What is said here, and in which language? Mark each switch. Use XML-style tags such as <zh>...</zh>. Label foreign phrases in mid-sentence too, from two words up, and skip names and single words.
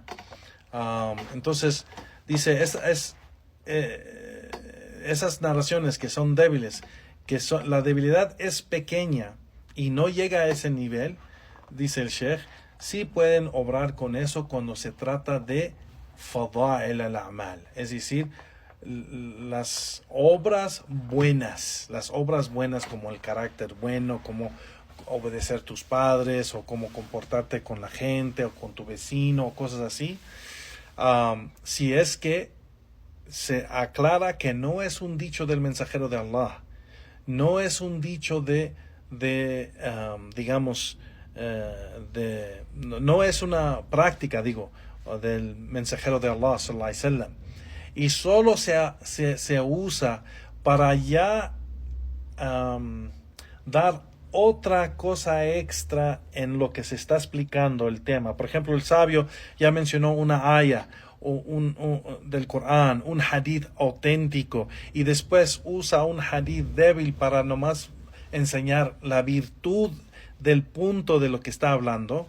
<es>Entonces dice, esas narraciones que son débiles, la debilidad es pequeña y no llega a ese nivel, dice el Sheikh, sí pueden obrar con eso cuando se trata de</es> <ar>فضائل الأعمال,</ar> <es>es decir, las obras buenas como el carácter bueno, como obedecer a tus padres, o como comportarte con la gente o con tu vecino, o cosas así. Si es que se aclara que no es un dicho del mensajero de Allah, no es un dicho no es una práctica, o del mensajero de Allah</es> <ar>صلى الله عليه وسلم,</ar> <es>y solo se usa para ya dar otra cosa extra en lo que se está explicando el tema. Por ejemplo, el sabio ya mencionó una aya del Corán, un hadith auténtico, y después usa un hadith débil para nomás enseñar la virtud del punto de lo que está hablando.</es>